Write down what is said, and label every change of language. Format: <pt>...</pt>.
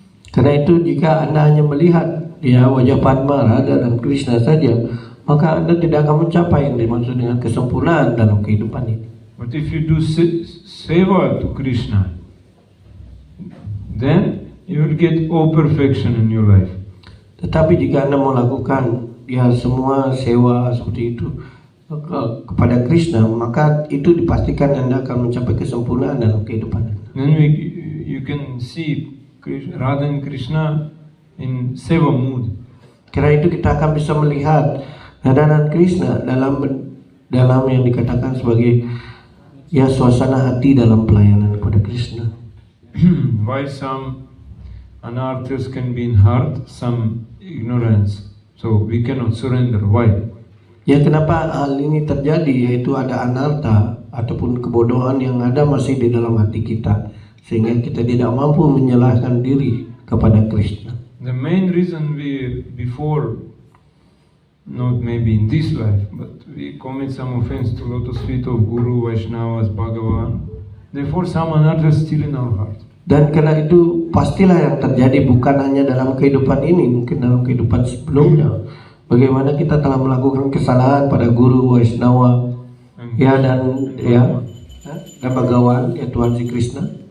<id>Karena itu jika Anda hanya melihat ya wajah Padma, Radha dan Krishna saja, maka Anda tidak akan mencapai yang dimaksud dengan kesempurnaan dalam kehidupan ini.</id> <en>But if you do seva to Krishna, then you will get all perfection in your life.</en> <id>Tetapi jika Anda melakukan ya semua sewa seperti itu kepada Krishna, maka itu dipastikan Anda akan mencapai kesempurnaan dalam kehidupan Anda.</id> <en>Then you can see Radha and Krishna in seva mood.</en> <id>Karena itu kita akan bisa melihat Radha dan Krishna dalam yang dikatakan sebagai ya suasana hati dalam pelayanan kepada Krishna.</id> <en>Why some anarthas can be in heart, some ignorance, so we cannot surrender. Why?</en> <id>Ya kenapa hal ini terjadi, yaitu ada anartha ataupun kebodohan yang ada masih di dalam hati kita, sehingga kita tidak mampu menyerahkan diri kepada Krishna.</id> <en>The main reason we before, not maybe in this life, but we commit some offense to lotus feet of Guru, Vaishnavas, Bhagavan, therefore some anarthas still in our heart.</en> <id>Dan karena itu pastilah yang terjadi bukan hanya dalam kehidupan ini, mungkin dalam kehidupan sebelumnya. Bagaimana kita telah melakukan kesalahan pada Guru, Vaishnava, ya dan Bhagawan, ya Tuhan Sri Krishna.</id>